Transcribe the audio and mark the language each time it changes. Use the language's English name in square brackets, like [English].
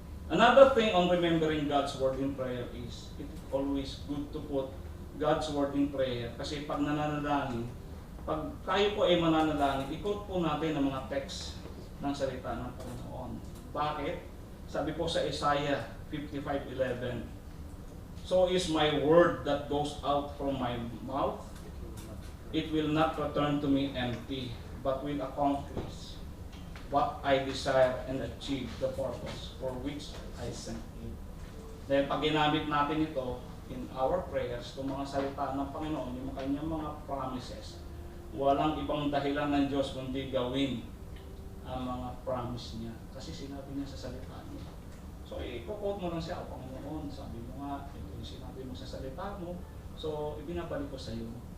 [English] Another thing on remembering God's word in prayer is, it's always good to put God's word in prayer. [Filipino] Kasi pag nananalangin, pag tayo po ay mananalangin, ikot po natin ang mga text ng salita ng Panginoon. Bakit? Sabi po sa [English] Isaiah 55:11, so is my word that goes out from my mouth. It will not return to me empty, but will accomplish what I desire and achieve the purpose for which I sent it. [Filipino] Dahil pag ginamit natin ito [English] in our prayers, [Filipino] itong mga salita ng Panginoon, yung kanyang mga promises, walang ibang dahilan ng Diyos kundi gawin ang mga promise niya. Kasi sinabi niya sa salita niya. So, i-quote mo lang siya, Panginoon, sabi mo nga, ito yung sinabi mo sa salita mo, so, ibinabalik ko sa iyo.